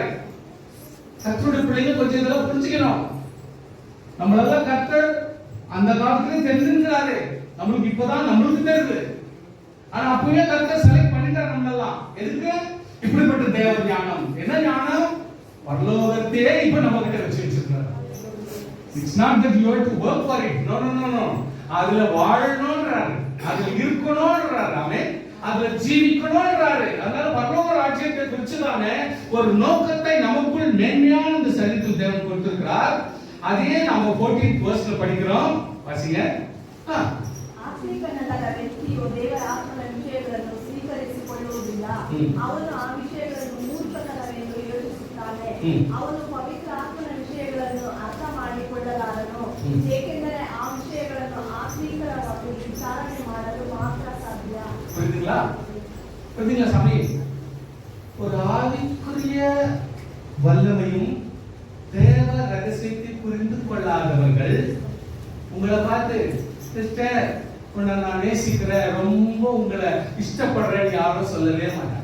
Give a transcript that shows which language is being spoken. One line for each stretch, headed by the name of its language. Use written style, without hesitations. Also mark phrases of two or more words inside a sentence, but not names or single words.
Tamil: கர்த்தருடைய பிள்ளைங்க கொஞ்சம் இதெல்லாம் புரிஞ்சுக்கணும். நம்மளெல்லாம் கர்த்தர் அந்த காலத்திலே தெரிஞ்சிருக்கிறாரு. நம்மளுக்கு இப்பதான் நம்மளுக்கு தெரியுது. ஆனா அப்பவே கர்த்தர் செலக்ட் பண்ணிட்டார் நம்மளெல்லாம். எதுக்கு? இப்படிப்பட்ட தேவ ஞானம். என்ன ஞானம்? பரலோகத்தையே இப்ப நம்ம கிட்ட வச்சிருக்காரு.
English: It's not that you have to work for it. No.
Tamil: அதுல வாழணும்ன்றாரு, அதுல இருக்கணும்ன்றாரு. ஆமென். அதுல ஜீவிக்கணும்ன்றாரு. அதனால பரலோக ராஜ்யத்தை குறிச்சுதானே ஒரு நோக்கத்தை நமக்குள் மேன்மையான இந்த சரீரத்தில் தேவன் கொடுத்திருக்கிறார். அதையே நாம 14th verseல படிக்கிறோம். வாசிங்க.
Kannada: ಆತ್ಮೀಕನಾದ ವ್ಯಕ್ತಿಯು ದೇವರ ಆತ್ಮನ ವಿಷಯಗಳನ್ನು ಸ್ವೀಕರಿಸಿಕೊಳ್ಳುವುದಿಲ್ಲ. ಅವನು ಆ ವಿಷಯಗಳನ್ನು ಮೂರ್ಖತನವೆಂದು ಯೋಚಿಸುತ್ತಾನೆ. ಅವನು ಪವಿತ್ರ ಆತ್ಮನ ವಿಷಯಗಳನ್ನು ಅರ್ಥ ಮಾಡಿಕೊಳ್ಳಲಾರನು. ಏಕೆಂದರೆ ಆ ವಿಷಯಗಳನ್ನು ಆತ್ಮೀಕರವಾಗಿ ವಿಚಾರಣೆ ಮಾಡಲು ಮಾತ್ರ ಸಾಧ್ಯ.
Tamil: புரியுதுங்களா சாமி? ஒரு ஆவிக்குரிய வல்லமையும் தேவ ரகசியத்தை புரிந்து கொள்ளாதவர்கள் உங்களை பார்த்து சிஸ்டர் உன்னை நான் நேசிக்கிறேன், ரொம்ப உங்களை இஷ்டப்படுறேன்னு யாரும் சொல்லவே மாட்டாங்க.